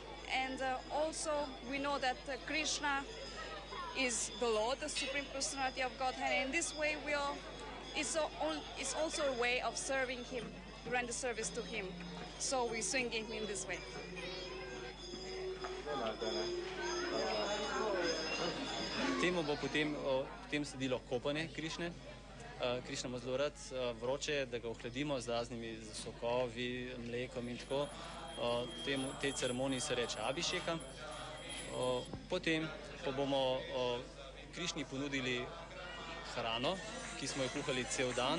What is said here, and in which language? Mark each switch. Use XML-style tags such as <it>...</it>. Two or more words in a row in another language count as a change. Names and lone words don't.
<en>And also we know that Krishna is the Lord, the Supreme Personality of Godhead, and in this way it's also a way of serving him, to render service to him. So we swing him in this way.</en> <sl>Temu bo potem sledilo kopanje Krišne. Krišna ima zelo rad vroče, da ga ohladimo z raznimi sokovi, mlekom in tako. Tej ceremoniji se reče Abhišeka. Potem pa bomo Krišni ponudili hrano, ki smo jo kuhali cel dan.</sl>